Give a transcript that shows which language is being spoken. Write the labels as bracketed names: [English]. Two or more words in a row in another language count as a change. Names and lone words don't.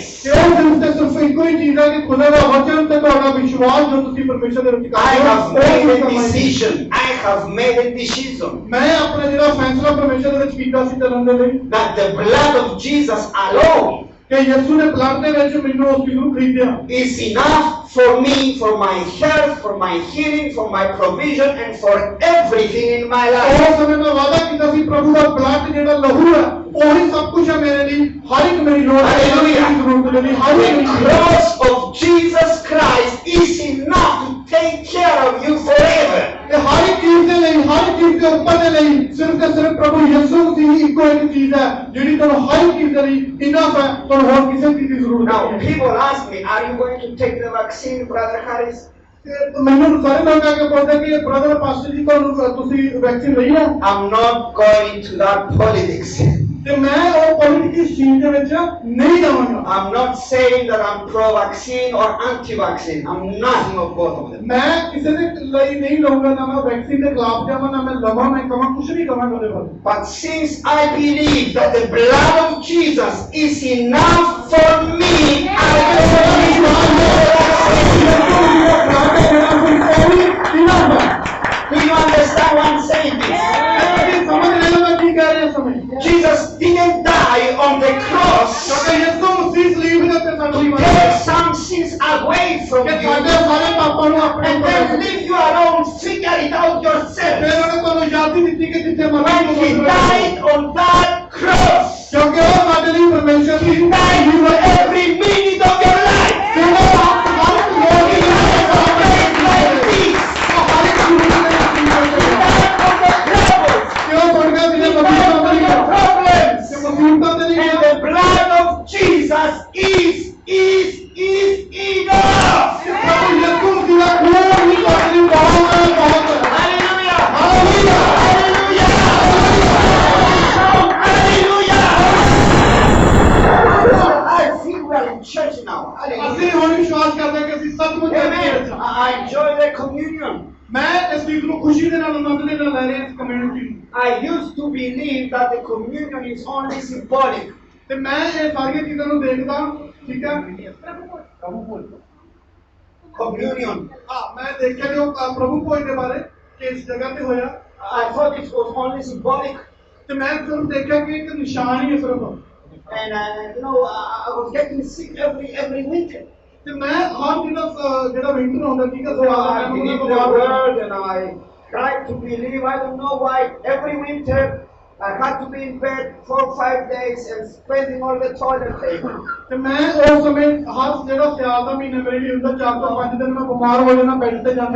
[Punjabi] ਤੇ ਉਹ ਸਿਰਫ ਇੱਕੋ ਹੀ ਚੀਜ਼ ਹੈ ਕਿ ਖੁਦਾ ਦਾ ਵਚਨ ਤੇ ਤੁਹਾਡਾ ਵਿਸ਼ਵਾਸ ਜੋ ਤੁਸੀਂ ਪਰਮੇਸ਼ਰ ਦੇ ਵਿੱਚ [English] I [Punjabi] ਕਰਦੇ [English] have [Punjabi] ਹੋ, ਉਹ [English] made [Punjabi] ਹੀ [English] a [Punjabi] ਕੰਮ ਆਏਗੀ। [English] decision. I have made a decision [Punjabi] ਮੈਂ ਆਪਣਾ ਜਿਹੜਾ ਫੈਸਲਾ ਪਰਮੇਸ਼ਰ ਦੇ ਵਿੱਚ ਕੀਤਾ ਸੀ ਚੱਲਣ ਦੇ ਲਈ [English] that the blood of Jesus alone [Punjabi] ਕਿ ਯਿਸੂ ਨੇ ਬਲੱਡ ਦੇ ਵਿੱਚ ਮੈਨੂੰ ਉਸ ਚੀਜ਼ ਨੂੰ ਖਰੀਦਿਆ [English] is enough for me, for my health, for my healing, for my provision, and for everything in my life. [Punjabi] ਉਸ ਸਮੇਂ ਮੈਂ ਵਾਅਦਾ ਕੀਤਾ ਸੀ ਪ੍ਰਭੂ ਦਾ ਬਲੱਡ ਜਿਹੜਾ ਲਹੂ ਹੈ ਉਹੀ ਸਭ ਕੁਝ ਹੈ ਮੇਰੇ ਲਈ, ਹਰ ਇੱਕ ਮੇਰੀ ਲੋੜ ਹੈ, ਹਰ ਇੱਕ ਮੇਰੀ ਜ਼ਰੂਰਤ ਦੇ ਲਈ, ਹਰ ਇੱਕ [English] The [Punjabi] ਮੇਰੀ [English] cross of Jesus Christ is enough to take care of you forever. [Punjabi] ਤੇ ਹਰ ਇੱਕ ਚੀਜ਼ ਦੇ ਲਈ, ਹਰ ਇੱਕ ਚੀਜ਼ ਦੇ ਉੱਪਰ ਦੇ ਲਈ ਸਿਰਫ ਤੇ ਸਿਰਫ ਪ੍ਰਭੂ ਯਿਸੂ ਮਸੀਹ ਹੀ ਇੱਕੋ ਇੱਕ ਚੀਜ਼ ਹੈ ਜਿਹੜੀ ਤੁਹਾਨੂੰ ਹਰ ਇੱਕ ਚੀਜ਼ ਦੇ ਲਈ ਇਨਫ ਹੈ, ਤੁਹਾਨੂੰ ਹੋਰ ਕਿਸੇ ਚੀਜ਼ ਦੀ ਜ਼ਰੂਰਤ [English] Now, [Punjabi] ਨਹੀਂ ਹੈ। [English] people ask me, are you going to take the vaccine, Brother Harris? [Punjabi] ਤੇ ਮੈਨੂੰ ਸਾਰੇ ਲੋਕ ਆ ਕੇ ਪੁੱਛਦੇ ਕਿ ਬ੍ਰਦਰ ਪਾਸਟਰ ਜੀ ਤੁਹਾਨੂੰ ਤੁਸੀਂ ਵੈਕਸੀਨ ਲਈ ਹੈ? [English] I'm not going to that politics. [Punjabi] ਤੇ ਮੈਂ ਉਹ ਪੋਲਿਟਿਕਲ ਸੀਨ ਦੇ ਵਿੱਚ ਨਹੀਂ ਜਾਵਾਂਗਾ। [English] I'm not saying that I'm pro-vaccine or anti-vaccine. I'm nothing of both of them. [Punjabi] ਮੈਂ ਕਿਸੇ ਦੇ ਲਈ ਨਹੀਂ ਲਊਂਗਾ, ਨਾ ਮੈਂ ਵੈਕਸੀਨ ਦੇ ਖਿਲਾਫ ਜਾਵਾਂ, ਨਾ ਮੈਂ ਲਵਾਂ, ਮੈਂ ਕਵਾਂ ਕੁਝ ਨਹੀਂ ਕਵਾਂਗਾ ਉਹਦੇ ਬਾਰੇ। [English] But since I believe that the blood of Jesus is enough for me, I do you understand what I'm saying? [Punjabi] ਸਮਝ ਰਹੇ ਹੋ ਮੈਂ ਕੀ ਕਹਿ ਰਿਹਾ ਸਮਝ? [English] Jesus didn't die on the cross [Punjabi] ਕਿਉਂਕਿ ਯਿਸੂ ਮਸੀਹ ਸਲੀਬ ਦੇ ਉੱਤੇ ਸਾਨੂੰ [English] to take some sins away from [Punjabi] ਕਿ [English] you [Punjabi] ਸਾਡੇ ਸਾਰੇ ਪਾਪਾਂ ਨੂੰ ਆਪਣੇ [English] and [Punjabi] ਉੱਪਰ [English] then leave you alone, figure it out yourself. [Punjabi] ਫਿਰ ਉਹਨੇ ਤੁਹਾਨੂੰ ਯਾਦੀ ਦਿੱਤੀ ਕਿ ਜਿੱਥੇ [English] When [Punjabi] ਮਰਜ਼ੀ [English] He [Punjabi] ਤੁਸੀਂ [English] died on that cross, [Punjabi] ਕਿਉਂਕਿ ਉਹ ਸਾਡੇ ਲਈ ਪਰਮੇਸ਼ਰ ਦੀ [English] He died for every minute of your life. [Punjabi] ਤੇ ਉਹ ਹਰ ਇੱਕ ਲੋਕ [English] He died for days like this. [Punjabi] ਹਰ ਇੱਕ ਜ਼ਰੂਰਤ ਦੇ ਵਿੱਚ [English] He died for the troubles. [Punjabi] ਕਿ ਉਹ ਤੁਹਾਡੇ [English] He [Punjabi] ਜਿਹੜੇ [English] died for [Punjabi] ਮਸੀਹ [English] your problems. [Punjabi] ਤੇ ਮਸੀਹਤਾਂ ਦੇ ਲਈ [English] And the blood of Jesus is enough. [Punjabi] ਪ੍ਰਭੂ ਯਿਸੂ ਮਸੀਹ ਦਾ ਖੂਨ ਹੀ ਤੁਹਾਡੇ ਲਈ ਬਹੁਤ ਹੈ, ਬਹੁਤ ਹੈ। [English] Hallelujah. [Punjabi] ਹਾਲੇਲੂਇਆ। [English] Hallelujah. Hallelujah. I feel we are in church now. [Punjabi] ਅਸੀਂ [English] Hallelujah. [Punjabi] ਹੁਣ ਵਿਸ਼ਵਾਸ ਕਰਦੇ ਹਾਂ ਕਿ ਅਸੀਂ ਸੱਚਮੁੱਚ [English] Amen. [Punjabi] ਵਿੱਚ ਹਾਂ। [English] I enjoy the communion. [Punjabi] ਮੈਂ ਇਸ ਚੀਜ਼ ਨੂੰ ਖੁਸ਼ੀ ਦੇ ਨਾਲ ਆਨੰਦ ਦੇ ਨਾਲ ਲੈ ਰਿਹਾ ਇਸ ਕਮਿਊਨਿਟੀ ਨੂੰ [English] I used to believe that the communion is only symbolic. [Punjabi] ਤੇ ਮੈਂ ਇਹ ਸਾਰੀਆਂ ਚੀਜ਼ਾਂ ਨੂੰ ਦੇਖਦਾ, ਠੀਕ ਹੈ। [English] Communion. [Punjabi] ਹਾਂ, ਮੈਂ ਦੇਖਿਆ ਕਿ ਉਹ ਪ੍ਰਭੂ ਭੋਜ ਦੇ ਬਾਰੇ ਕਿ ਇਸ ਜਗ੍ਹਾ ਤੇ ਹੋਇਆ [English] I thought it was only symbolic. [Punjabi] ਤੇ ਮੈਂ ਸਿਰਫ ਦੇਖਿਆ ਕਿ ਇੱਕ ਨਿਸ਼ਾਨ ਹੀ ਹੈ ਸਿਰਫ। [English] And I was getting sick every winter. [Punjabi] ਤੇ ਮੈਂ ਹਰ ਜਿਹੜਾ ਵਿੰਟਰ ਹੁੰਦਾ, ਠੀਕ ਹੈ, [English] So I believed the [Punjabi] ਸਵਾਲ [English] word and I tried to believe. I don't know why. Every winter I had to be in bed 4 or 5 days and spending all the toilet paper. [Punjabi] ਤੇ ਮੈਂ ਉਸ ਸਮੇਂ ਹਰ ਜਿਹੜਾ ਸਿਆਲ ਦਾ ਮਹੀਨਾ ਮੇਰੇ ਲਈ ਹੁੰਦਾ 4 ਤੋਂ 5 ਦਿਨ ਮੈਂ ਬਿਮਾਰ ਹੋ ਜਾਣਾ, ਬੈੱਡ ਤੇ ਜਾਂਦਾ